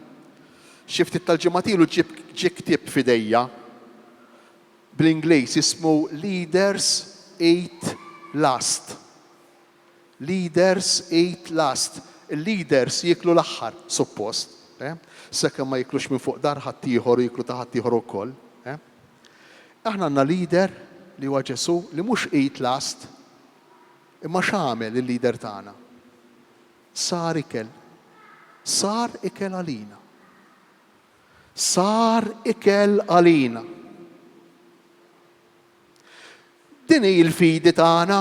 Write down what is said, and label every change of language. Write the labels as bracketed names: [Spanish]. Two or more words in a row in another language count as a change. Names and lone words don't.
[Maltese] Xi ftit tal-ġimgħat ilu ġie ktieb f'idejja bl-Ingliż ismu Leaders Eat Last. Leaders Eat Last. Il-leaders jieklu l-aħħar, suppost. Sekemm ma jiklux minn fuq dar ħaddieħor u jiklu ta' ħaddieħor ukoll. Aħna għandna leader li huwa Ġesu li mhux [English] eat last, [Maltese] imma x'għamel il-leader tagħna? Sar ikel. Sar ikel għalina. Sar ikel għalina. Din hi l-fidi tagħna.